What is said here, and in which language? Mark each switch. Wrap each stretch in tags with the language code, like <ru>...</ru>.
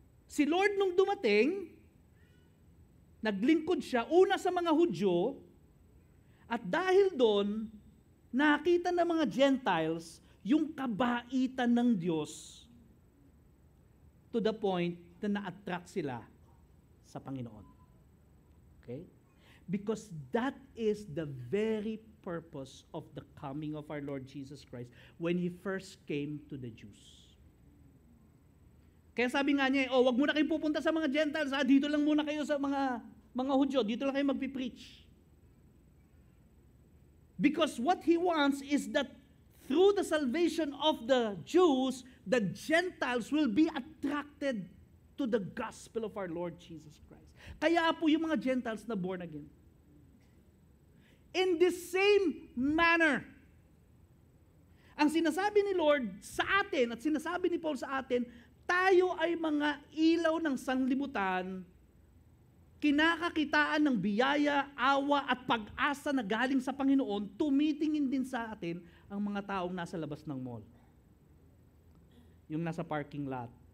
<tl>Si Lord nung dumating, naglingkod siya, una sa mga Hudyo, at dahil doon, nakita ng mga Gentiles yung kabaitan ng Diyos</tl> <en>to the point</en> <tl>na na-attract sila sa Panginoon. Okay?</tl> <en>Because that is the very purpose of the coming of our Lord Jesus Christ when He first came to the Jews.</en> <tl>Kaya sabi nga niya, wag muna kayong pupunta sa mga Gentiles, dito lang muna kayo sa mga Hudyo, dito lang kayo magpipreach.</tl> <en>Because what He wants is that through the salvation of the Jews, the Gentiles will be attracted to the gospel of our Lord Jesus Christ.</en> <tl>Kaya po yung mga Gentiles na born again.</tl> <en>In the same manner,</en> <tl>ang sinasabi ni Lord sa atin at sinasabi ni Paul sa atin, tayo ay mga ilaw ng sanglibutan, kinakakitaan ng biyaya, awa at pag-asa na galing sa Panginoon, tumitingin din sa atin ang mga taong nasa labas ng mall. Yung nasa parking lot.</tl>